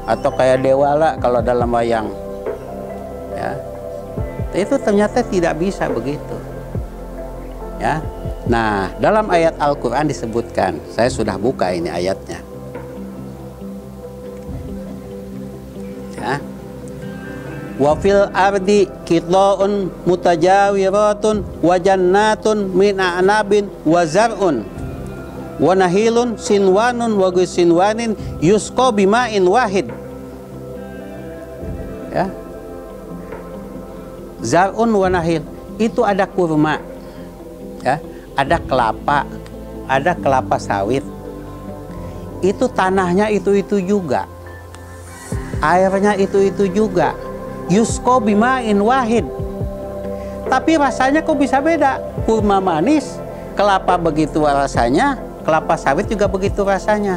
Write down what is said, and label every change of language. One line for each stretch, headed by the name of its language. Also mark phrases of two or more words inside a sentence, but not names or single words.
Indonesian: atau kayak dewala kalau dalam wayang. Ya. Itu ternyata tidak bisa begitu. Ya. Nah, dalam ayat Al-Qur'an disebutkan, saya sudah buka ini ayatnya. Ya.
Arabic: وفي الأرض قطع متجاورات وجنات من أعناب وزرع ونخيل صنوان وغير صنوان يسقى بماء واحد. Ya. زرع ونخيل,
Indonesian: itu ada kurma. Ya, ada kelapa sawit. Itu tanahnya itu juga. Airnya itu juga.
Arabic: يسقى بماء واحد.
Indonesian: Tapi rasanya kok bisa beda? Kurma manis, kelapa begitu rasanya, kelapa sawit juga begitu rasanya.